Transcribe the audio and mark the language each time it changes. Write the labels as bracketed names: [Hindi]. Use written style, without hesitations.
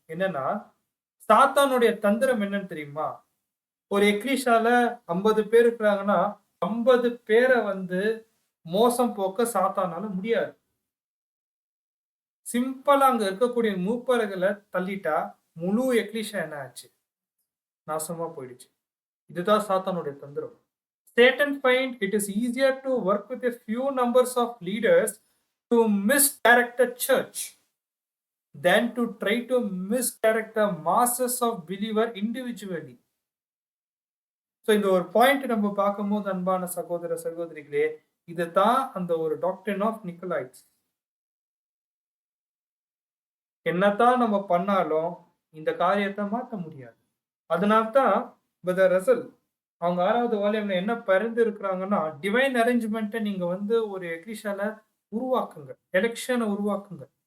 [Tamil] என்னன்னா சாத்தானுடைய தந்திரம் என்னன்னு தெரியுமா, ஒரு எக்லிஷால 50 பேர் இருக்கிறாங்கன்னா 50 பேரை வந்து மோசம் போக்க சாத்தானால முடியாது. சிம்பிளா அங்க இருக்கக்கூடிய மூப்பர்களை தள்ளிட்டா முழு எக்லிஷா என்ன ஆச்சு, நாசமா போயிடுச்சு. இதுதான் சாத்தானுடைய தந்திரம். [English] Satan find it is easier to work with a few numbers of leaders to misdirect the church than to try to misdirect the masses of believer individually. [Tamil] So இந்த ஒரு பாயிண்ட் நம்ம பார்க்கும்போது அன்பான சகோதர சகோதரிகளே, இதுதான் அந்த ஒரு டாக்டரின் ஆஃப் நிக்கோலைட்ஸ். என்னதான் நம்ம பண்ணாலும் இந்த காரியத்தை மாற்ற முடியாது. அதனால்தான் பிரதர் ரசல் அவங்க 6வது வால்யூம்ல என்ன பரிந்து இருக்கிறாங்கன்னா, டிவைன் அரேஞ்ச்மெண்ட்டை நீங்க வந்து ஒரு எக்லிஷால உருவாக்குங்க, எலெக்ஷனை உருவாக்குங்க.